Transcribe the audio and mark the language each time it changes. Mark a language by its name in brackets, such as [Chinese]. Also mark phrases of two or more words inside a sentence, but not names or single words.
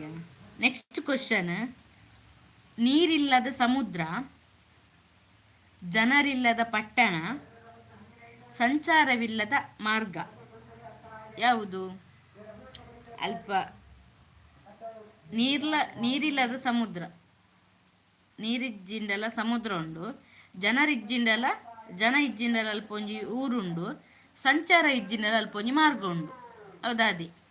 [English] next question. [Kannada] ನೀರಿಲ್ಲದ ಸಮುದ್ರ, ಜನರಿಲ್ಲದ ಪಟ್ಟಣ, ಸಂಚಾರವಿಲ್ಲದ ಮಾರ್ಗ, ಯಾವುದು? [Tulu] ಅಲ್ಪ ನೀರಿಲ್ಲದ ಸಮುದ್ರ. ನೀರಿಜ್ಜಿಂಡಲ ಸಮುದ್ರ ಉಂಡು. ಜನ ಇಜ್ಜಿಂಡಲ ಅಲ್ಪೊಂಜಿ ಊರುಂಡು. ಸಂಚಾರ ಇಜ್ಜಿಂಡಲ ಅಲ್ಪೊಂಜಿ ಮಾರ್ಗ ಉಂಡು. ಹೌದಾದಿ?